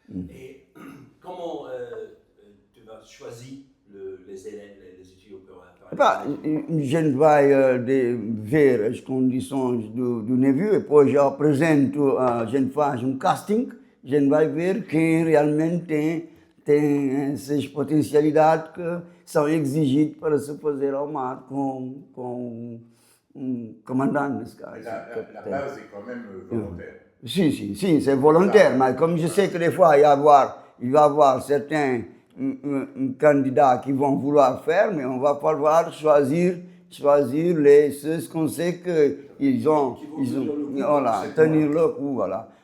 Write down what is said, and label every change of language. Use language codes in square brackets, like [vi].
[fr] Et comment tu vas choisir les élèves, les étudiants [pt] je ne vais ver as condições do navio e depois já apresento, a gente faz casting, a gente vai ver quem realmente tem essas potencialidades que são exigidas para se fazer ao mar com um comandante, nesse caso. [fr] La base est quand même volontaire. Si, c'est volontaire, mais comme je sais que des fois il va y avoir certains candidats qui vont vouloir faire, mais on va falloir choisir ceux qu'on sait qu'ils ont voilà, tenir le coup, voilà.